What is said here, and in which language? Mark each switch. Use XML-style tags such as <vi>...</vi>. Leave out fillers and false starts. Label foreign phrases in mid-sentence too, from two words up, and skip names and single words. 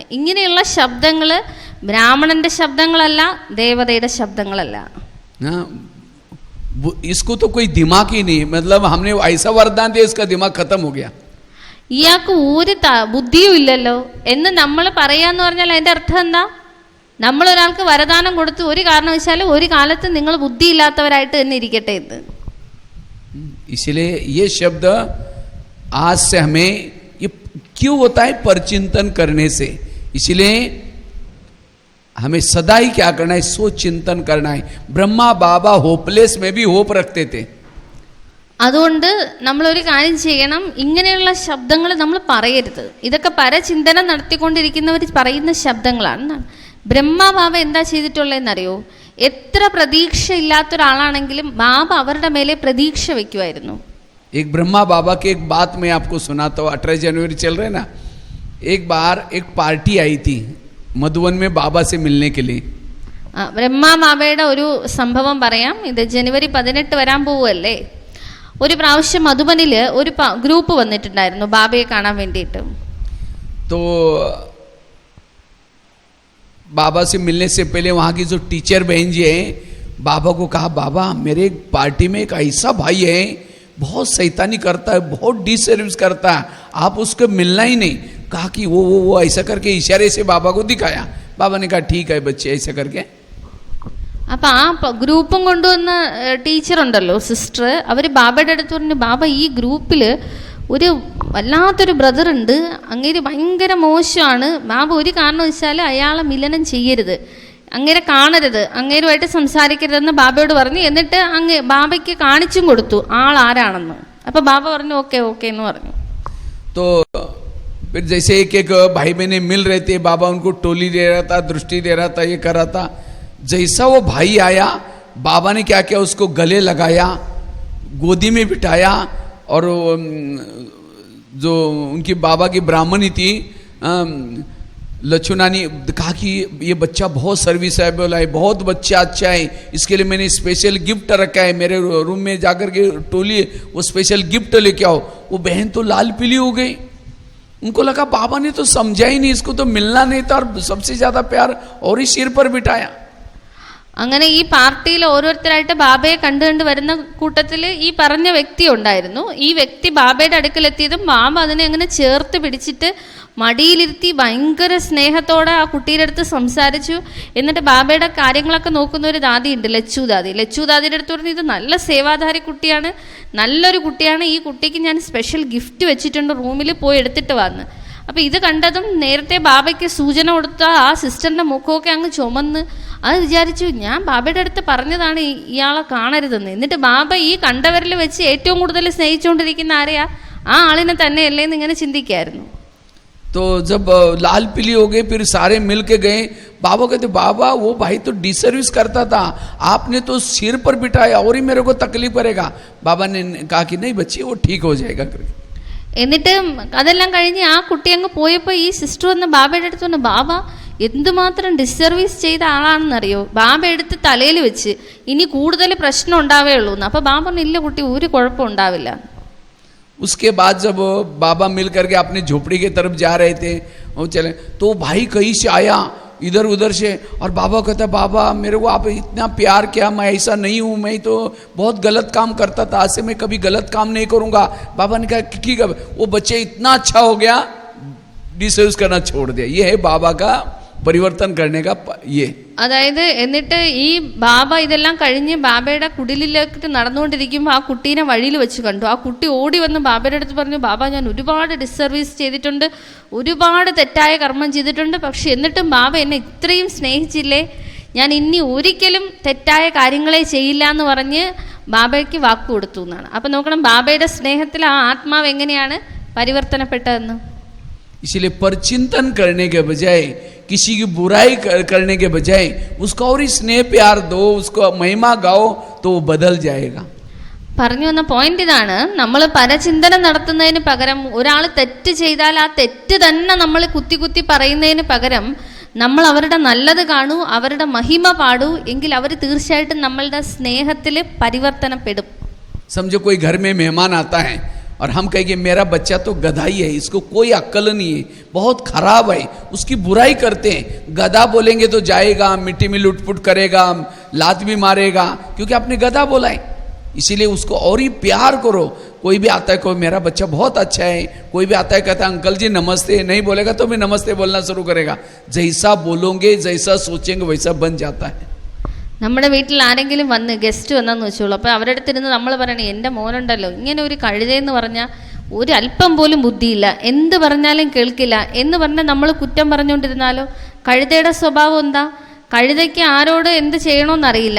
<ml>ഇങ്ങനെയുള്ള ശബ്ദങ്ങൾ ബ്രാഹ്മണന്റെ ശബ്ദങ്ങളല്ല, ദേവതയുടെ ശബ്ദങ്ങളല്ല.</ml> <hi>इसको तो कोई दिमाग ही नहीं, मतलब हमने ऐसा वरदान दिया इसका दिमाग खत्म हो गया.</hi> <ml>ഇയാൾക്ക് ഒരു ബുദ്ധിയും ഇല്ലല്ലോ എന്ന് നമ്മൾ പറയാന്ന് പറഞ്ഞാൽ അതിന്റെ അർത്ഥം എന്താ? നമ്മൾ ഒരാൾക്ക് വരദാനം കൊടുത്ത് ഒരു കാരണവശാലും ഒരു കാലത്ത് നിങ്ങൾ ബുദ്ധിയില്ലാത്തവരായിട്ട് തന്നെ ഇരിക്കട്ടെ എന്ന്.</ml> <hi>इसलिए ये शब्द आज से हमें ये क्यों होता है, परचिंतन करने से. इसलिए हमें सदा ही क्या करना है, सो चिंतन करना है. ब्रह्मा बाबा होपलेस में भी होप रखते थे.</hi> <ml>അതുകൊണ്ട് നമ്മളൊരു കാര്യം ചെയ്യണം, ഇങ്ങനെയുള്ള ശബ്ദങ്ങൾ നമ്മൾ പറയരുത്. ഇതൊക്കെ പരചിന്തനം നടത്തിക്കൊണ്ടിരിക്കുന്നവർ പറയുന്ന ശബ്ദങ്ങളാണ്. ബ്രഹ്മബാബ എന്താ ചെയ്തിട്ടുള്ളതെന്നറിയോ? എത്ര പ്രതീക്ഷ ഇല്ലാത്ത ഒരാളാണെങ്കിലും ബാബ അവരുടെ മേലെ പ്രതീക്ഷ വെക്കുമായിരുന്നു.</ml> <hi>एक ब्रह्मा बाबा की एक बात मैं आपको सुनाता हूँ. 18 जनवरी चल रहे ना, एक बार एक पार्टी आई थी मधुबन में बाबा से मिलने के लिए.</hi> <ml>ബ്രഹ്മാ ബാബയുടെ ഒരു സംഭവം പറയാം. ഇത് ജനുവരി 18 വരാൻ പോവുമല്ലേ. ഒരു പ്രാവശ്യം മധുബനില് ഒരു ഗ്രൂപ്പ് വന്നിട്ടുണ്ടായിരുന്നു ബാബയെ കാണാൻ വേണ്ടിയിട്ട്.</ml> <hi>तो बाबा से मिलने से पहले वहाँ की जो टीचर बहन जी है, बाबा को कहा, बाबा मेरे पार्टी में एक ऐसा भाई है, बहुत शैतानी करता है, बहुत डिसर्विस करता है, आप उसको मिलना ही नहीं. कहा कि वो ऐसा करके इशारे से बाबा को दिखाया. बाबा ने कहा ठीक है बच्चे, ऐसा करके.</hi> <ml>അപ്പൊ ആ ഗ്രൂപ്പും കൊണ്ടുവന്ന ടീച്ചർ ഉണ്ടല്ലോ, സിസ്റ്റർ, അവര് ബാബയുടെ അടുത്ത് പറഞ്ഞു, ബാബ ഈ ഗ്രൂപ്പില് ഒരു വല്ലാത്തൊരു ബ്രദർ ഉണ്ട്, അങ്ങേര് ഭയങ്കര മോശമാണ്, ബാബ ഒരു കാരണവശാലും അയാളെ മിലനം ചെയ്യരുത്, അങ്ങേരെ കാണരുത്, അങ്ങേരുമായിട്ട് സംസാരിക്കരുതെന്ന് ബാബയോട് പറഞ്ഞു. എന്നിട്ട് ബാബയ്ക്ക് കാണിച്ചും കൊടുത്തു ആൾ ആരാണെന്ന്. അപ്പൊ ബാബ പറഞ്ഞു</ml> <en>okay okay</en> <ml>എന്ന് പറഞ്ഞു.</ml> <hi>तो फिर जैसे एक एक भाई बहने मिल रहे थे, बाबा उनको टोली दे रहा था, दृष्टि दे रहा था, ये कर रहा था. जैसा वो भाई आया, बाबा ने क्या किया, उसको गले लगाया, गोदी में बिठाया, और जो उनकी बाबा की ब्राह्मणी थी लक्ष्मणानी, कहा कि ये बच्चा बहुत सर्विसेबल है, बहुत बच्चा अच्छा है, इसके लिए मैंने</hi> <en>special gift</en> <hi>रखा है, मेरे रूम में जाकर के टोली वो</hi> <en>special gift</en> <hi>लेके आओ. वो बहन तो लाल पीली हो गई. उनको लगा बाबा ने तो समझा ही नहीं, इसको तो मिलना नहीं था, और सबसे ज्यादा प्यार और ही सिर पर बिठाया.</hi> <ml>അങ്ങനെ ഈ പാർട്ടിയിൽ ഓരോരുത്തരായിട്ട് ബാബയെ കണ്ടു വരുന്ന കൂട്ടത്തിൽ ഈ പറഞ്ഞ വ്യക്തി ഉണ്ടായിരുന്നു. ഈ വ്യക്തി ബാബയുടെ അടുക്കലെത്തിയതും ബാബ അതിനെ അങ്ങനെ ചേർത്ത് പിടിച്ചിട്ട് മടിയിലിരുത്തി ഭയങ്കര സ്നേഹത്തോടെ ആ കുട്ടിയുടെ അടുത്ത് സംസാരിച്ചു. എന്നിട്ട് ബാബയുടെ കാര്യങ്ങളൊക്കെ നോക്കുന്ന ഒരു ദാദിയുണ്ട്, ലച്ചു ദാദിയുടെ അടുത്ത് പറഞ്ഞു, ഇത് നല്ല സേവാധാരി കുട്ടിയാണ്, നല്ലൊരു കുട്ടിയാണ്, ഈ കുട്ടിക്ക് ഞാൻ</ml> <en>special gift</en> <ml>വെച്ചിട്ടുണ്ട്, റൂമിൽ പോയി എടുത്തിട്ട് വന്ന്. അപ്പം ഇത് കണ്ടതും നേരത്തെ ബാബയ്ക്ക് സൂചന കൊടുത്ത ആ സിസ്റ്ററിൻ്റെ മുഖമൊക്കെ അങ്ങ് ചുമന്ന് അത് വിചാരിച്ചു, ഞാൻ ബാബയുടെ അടുത്ത് പറഞ്ഞതാണ് ഇയാളെ കാണരുതെന്ന്. എന്നിട്ട് ബാബ ഈ കണ്ടവരിൽ വെച്ച് ഏറ്റവും കൂടുതൽ സ്നേഹിച്ചുകൊണ്ടിരിക്കുന്ന ആരെയാ, ആ ആളിനെ തന്നെയല്ലേ എന്ന് ഇങ്ങനെ ചിന്തിക്കായിരുന്നു.</ml> <hi>तो जब लाल पीली हो गई, फिर सारे मिल के गए. बाबा कहते, बाबा वो भाई तो डिसर्विस करता था, आपने तो सिर पर बिठाया और ही मेरे को तकलीफ करेगा. बाबा ने कहा कि नहीं बच्ची, वो ठीक हो जाएगा.</hi> <ml>എന്നിട്ട് അതെല്ലാം കഴിഞ്ഞ് ആ കുട്ടി അങ്ങ് പോയപ്പോൾ ഈ സിസ്റ്റർ വന്ന് ബാബയുടെ അടുത്ത് പറഞ്ഞു, ബാബ എന്തുമാത്രം ഡിസർവീസ് ചെയ്ത ആളാണെന്നറിയോ. ബാബ എടുത്ത് തലയിൽ വെച്ച് ഇനി കൂടുതൽ പ്രശ്നം ഉണ്ടാവേ ഉള്ളൂ എന്ന്. അപ്പൊ ബാബ പറഞ്ഞു, ഇല്ല കുട്ടി, ഒരു കുഴപ്പം ഉണ്ടാവില്ല.</ml> <hi>उसके बाद जब बाबा मिल करके अपनी झोपड़ी की तरफ जा रहे थे, वो चले तो भाई कहीं से आया इधर उधर से, और बाबा कहता, बाबा मेरे को आप इतना प्यार किया, मैं ऐसा नहीं हूँ, मैं तो बहुत गलत काम करता था, आज से मैं कभी गलत काम नहीं करूँगा. बाबा ने कहा ठीक है. वो बच्चे इतना अच्छा हो गया, डिसर्व करना छोड़ दिया. ये है बाबा का പരിവർത്തനം करने का ये.</hi> <ml>അതായത് എന്നിട്ട് ഈ ബാബ ഇതെല്ലാം കഴിഞ്ഞ് ബാബയുടെ കുടിലിലേക്ക് നടന്നുകൊണ്ടിരിക്കുമ്പോൾ ആ കുട്ടീനെ വഴിയിൽ വെച്ച് കണ്ടു. ആ കുട്ടി ഓടി വന്ന് ബാബയുടെ അടുത്ത് പറഞ്ഞു, ബാബ ഞാൻ ഒരുപാട് ഡിസർവീസ് ചെയ്തിട്ടുണ്ട്, ഒരുപാട് തെറ്റായ കർമ്മം ചെയ്തിട്ടുണ്ട്, പക്ഷെ എന്നിട്ടും ബാബ എന്നെ ഇത്രയും സ്നേഹിച്ചില്ലേ, ഞാൻ ഇനി ഒരിക്കലും തെറ്റായ കാര്യങ്ങളെ ചെയ്യില്ല എന്ന് പറഞ്ഞ് ബാബയ്ക്ക് വാക്ക് കൊടുത്തു എന്നാണ്. അപ്പം നോക്കണം, ബാബയുടെ സ്നേഹത്തിൽ ആ ആത്മാവ് എങ്ങനെയാണ് പരിവർത്തനപ്പെട്ടതെന്ന്.</ml> <hi>इसलिए परचिंतन करने के बजाय, किसी की बुराई करने के बजाय उसको और ही स्नेह प्यार दो, उसको महिमा गाओ, तो वो बदल जाएगा.</hi> <ml>പറഞ്ഞു വന്ന പോയിന്റ് ഇതാണ്, നമ്മൾ പരചിന്തനം നടത്തുന്നതിന് പകരം ഒരാൾ തെറ്റ് ചെയ്താൽ ആ തെറ്റ് തന്നെ നമ്മൾ കുത്തി കുത്തി പറയുന്നതിന് പകരം നമ്മൾ അവരുടെ നല്ലത് കാണൂ, അവരുടെ മഹിമ പാടൂ, എങ്കിൽ അവർ തീർച്ചയായിട്ടും നമ്മളുടെ സ്നേഹത്തിൽ പരിവർത്തനപ്പെടും.</ml> <hi>समझो कोई घर में मेहमान आता है और हम कहेंगे मेरा बच्चा तो गधा ही है, इसको कोई अक्ल नहीं है, बहुत खराब है, उसकी बुराई करते हैं. गधा बोलेंगे तो जाएगा, मिट्टी में लुटपुट करेगा, लात भी मारेगा, क्योंकि आपने गधा बोला है. इसीलिए उसको और ही प्यार करो. कोई भी आता है, कोई मेरा बच्चा बहुत अच्छा है, कोई भी आता है कहता है अंकल जी नमस्ते, नहीं बोलेगा तो भी नमस्ते बोलना शुरू करेगा. जैसा बोलोगे, जैसा सोचेंगे, वैसा बन जाता है.</hi> <ml>നമ്മുടെ വീട്ടിൽ ആരെങ്കിലും വന്ന് ഗസ്റ്റ് വന്നെന്ന് വെച്ചോളൂ, അപ്പോൾ അവരുടെ അടുത്തിരുന്ന് നമ്മൾ പറയണേ, എൻ്റെ മോനുണ്ടല്ലോ ഇങ്ങനെ ഒരു കഴുതയെന്ന് പറഞ്ഞാൽ ഒരു അല്പം പോലും ബുദ്ധിയില്ല, എന്ത് പറഞ്ഞാലും കേൾക്കില്ല എന്ന് പറഞ്ഞാൽ നമ്മൾ കുറ്റം പറഞ്ഞുകൊണ്ടിരുന്നാലോ? കഴുതയുടെ സ്വഭാവം എന്താ? കഴുതയ്ക്ക് ആരോട് എന്ത് ചെയ്യണമെന്നറിയില്ല.</ml>